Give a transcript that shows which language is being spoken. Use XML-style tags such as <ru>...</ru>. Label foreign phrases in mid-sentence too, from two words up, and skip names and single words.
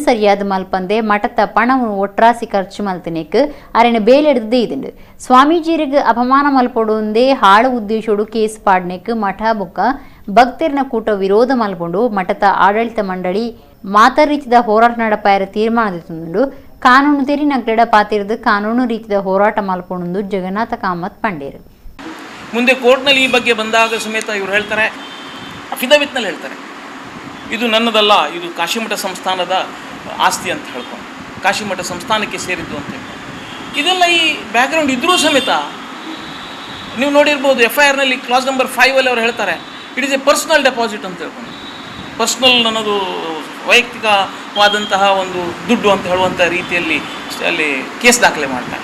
<tcy>ಸರಿಯಾದ ಮಲ್ಪಂದೆ ಮಠದ ಪಣವನ್ನು ಒಟ್ರಾಸಿ ಖರ್ಚು ಮಲ್ತನೆಕ್ ಅರೆನ ಬೇಲೆಡ್ದೇ ಇದುಂಡು ಸ್ವಾಮೀಜಿರಿಗೆ ಅಪಮಾನ ಮಲ್ಪೊಡುಂದೇ ಹಾಳು ಉದ್ದೇಶೋಡು ಕೇಸ್ ಪಾಡ್ನೆಕ್ ಮಠ ಬುಕ್ಕ ಭಕ್ತರನ ಕೂಟ ವಿರೋಧ ಮಲ್ಪೊಂಡು ಮಠದ ಆಡಳಿತ ಮಂಡಳಿ ಮಾತ ರೀತಿಯ ಹೋರಾಟ ನಡಪಾಯರ ತೀರ್ಮಾನದಿತ್ತುಂಡು ಕಾನೂನು ತೆರಿ ನಗಡ ಪಾತಿರದು ಕಾನೂನು ರೀತಿಯ ಹೋರಾಟ ಮಲ್ಪೊಂಡು ಜಗನ್ನಾಥ ಕಾಮತ್ ಪಂಡೇರು</tcy> <kn>ಮುಂದೆ ಕೋರ್ಟ್ನಲ್ಲಿ ಈ ಬಗ್ಗೆ ಬಂದಾಗ ಸಮೇತ ಇವರು ಹೇಳ್ತಾರೆ, ಅಫಿಡವಿಟ್ನಲ್ಲಿ ಹೇಳ್ತಾರೆ, ಇದು ನನ್ನದಲ್ಲ, ಇದು ಕಾಶಿಮಠ ಸಂಸ್ಥಾನದ ಆಸ್ತಿ ಅಂತ ಹೇಳ್ಕೊಂಡು ಕಾಶಿಮಠ ಸಂಸ್ಥಾನಕ್ಕೆ ಸೇರಿದ್ದು ಅಂತ ಹೇಳ್ಕೊಂಡು ಇದೆಲ್ಲ ಈ ಬ್ಯಾಕ್ಗ್ರೌಂಡ್ ಇದ್ದರೂ ಸಮೇತ ನೀವು ನೋಡಿರ್ಬೋದು FIRನಲ್ಲಿ</kn> <en>clause number</en> <kn>5 ಅವರು ಹೇಳ್ತಾರೆ</kn> <en>it is a personal deposit</en> <kn>ಅಂತ ಹೇಳ್ಕೊಂಡು ಪರ್ಸ್ನಲ್ ನನ್ನದು ವೈಯಕ್ತಿಕವಾದಂತಹ ಒಂದು ದುಡ್ಡು ಅಂತ ಹೇಳುವಂಥ ರೀತಿಯಲ್ಲಿ ಅಲ್ಲಿ ಕೇಸ್ ದಾಖಲೆ ಮಾಡ್ತಾರೆ.</kn>